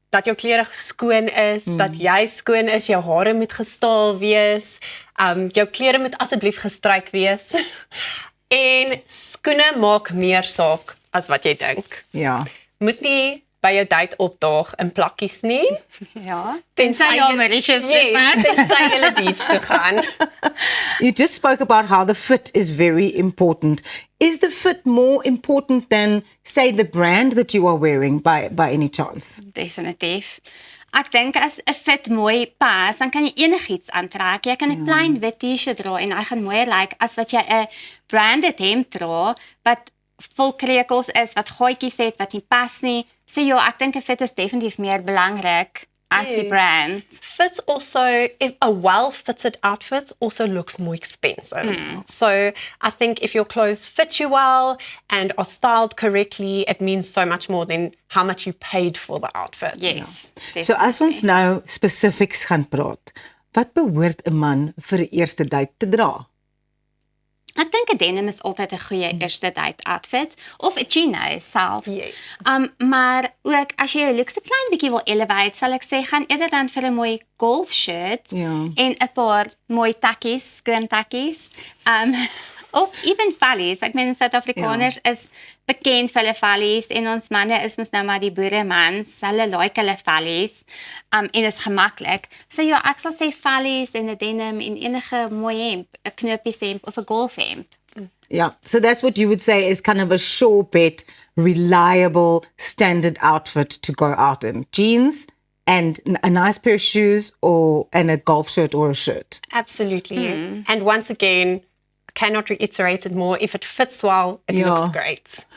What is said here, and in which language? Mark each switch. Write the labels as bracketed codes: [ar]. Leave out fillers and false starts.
[af] Dat jou klere skoon is, dat jy skoon is, jou hare moet gestaal wees, jou klere moet asseblief gestryk wees. En skoene maak meer saak as wat jy dink. Ja. Moet nie by jou date opdaag in plakkies nie. Ja. Tensy jy Mauritius tensy jy beach toe gaan. [en] You just spoke about how the fit is very important. Is the fit more important than, say, the brand that you are wearing by any chance? [af] Definitief. Ek dink as 'n fit mooi pas, dan kan jy enigiets aantrek. Jy kan 'n klein wit T-shirt dra en hy gaan mooier lyk as wat jy 'n branded hemp dra wat vol krekels is, wat gaatjies het wat nie pas nie. So ja, ek dink 'n fit is definitief meer belangrik as die brand. [en] Fits also, if a well-fitted outfit also looks more expensive. So I think if your clothes fit you well and are styled correctly, it means so much more than how much you paid for the outfit. Yes. [af] So as ons nou spesifieks gaan praat, wat behoort 'n man vir 'n eerste date te dra? Ek dink 'n denim is altyd 'n goeie eerste date outfit of 'n chino self. [en] Yes. [af] Maar ook as jy jou looks 'n klein bietjie wil elevate, sal ek sê gaan eerder dan vir 'n mooi golf shirt Ja. en 'n paar mooi takkies, skoon takkies. Of even vallies. Ek meen Suid-Afrikaners is bekend vir hulle vallies en ons manne is mos nou maar die boeremans. Hulle like hulle vallies. En is gemaklik. So ja, ek sal sê vallies en 'n denim en enige mooi hemp, 'n knoppies hemp of 'n golfhemp. [en] Yeah, so that's what you would say is kind of a sure bet, reliable, standard outfit to go out in. Jeans and a nice pair of shoes and a golf shirt or a shirt. Absolutely. And once again, I cannot reiterate it more. If it fits well, it looks great.